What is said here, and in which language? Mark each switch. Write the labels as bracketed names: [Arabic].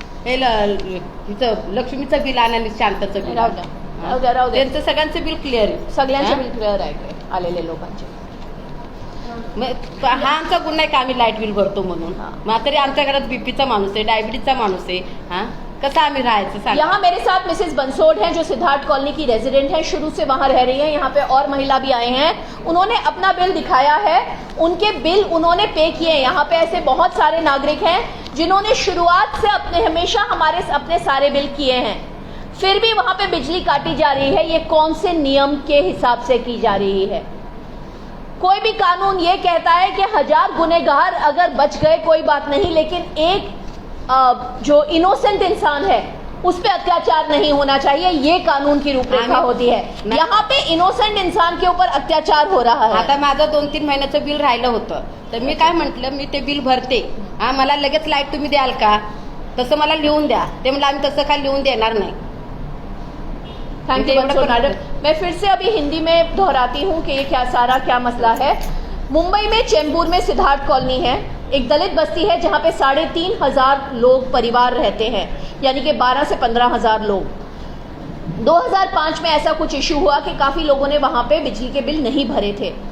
[Marathi] हे लक्ष्मीचं बिल आणि शांतचं बिल. राहू द्या. त्यांचं सगळ्यांचं बिल क्लिअर आहे. सगळ्यांचे बिल क्लिअर आहे आलेले लोकांचे. हा आमचा गुन्हा आहे का आम्ही लाईट बिल भरतो म्हणून? मग तरी आमच्या घरात बीपीचा माणूस आहे, डायबिटीजचा माणूस आहे. कैसा आम्ही राहायचं? [Hindi] यहाँ मेरे साथ मिसेस बंसोड हैं जो सिद्धार्थ कॉलोनी की रेजिडेंट हैं, शुरू से वहां रह रही हैं. यहाँ पे और महिला भी आए हैं. उन्होंने अपना बिल दिखाया है. उनके बिल उन्होंने पे किए. यहाँ पे ऐसे बहुत सारे नागरिक हैं जिन्होंने शुरुआत से हमेशा हमारे अपने सारे बिल किए हैं, फिर भी वहां पे बिजली काटी जा रही है. ये कौन से नियम के हिसाब से की जा रही है? कोई भी कानून ये कहता है कि 1000 गुनहगार अगर बच गए कोई बात नहीं, लेकिन एक जो इनोसेंट इंसान है उस पे अत्याचार नहीं होना चाहिए. ये कानून की रूपरेखा होती है. यहाँ पे इनोसेंट इंसान के ऊपर अत्याचार हो रहा है. [Marathi] आता माझं 2-3 महिन्याचं बिल राहिलं होतं, तर मी काय म्हटलं, मी ते बिल भरते. मला लगेच लाईट तुम्ही द्याल का? तसं मला लिहून द्या. ते म्हणलं आम्ही तसं काय लिहून देणार नाही. [English] Thank you madam. [Hindi] मैं फिर से अभी हिंदी में दोहराती हूँ कि ये क्या मसला है. मुंबई में चेंबूर में सिद्धार्थ कॉलोनी है, एक दलित बस्ती है जहाँ पे 3,500 लोग परिवार रहते हैं, यानी कि 12 से 15,000 लोग. 2005 में ऐसा कुछ इशू हुआ कि काफी लोगों ने वहां पे बिजली के बिल नहीं भरे थे.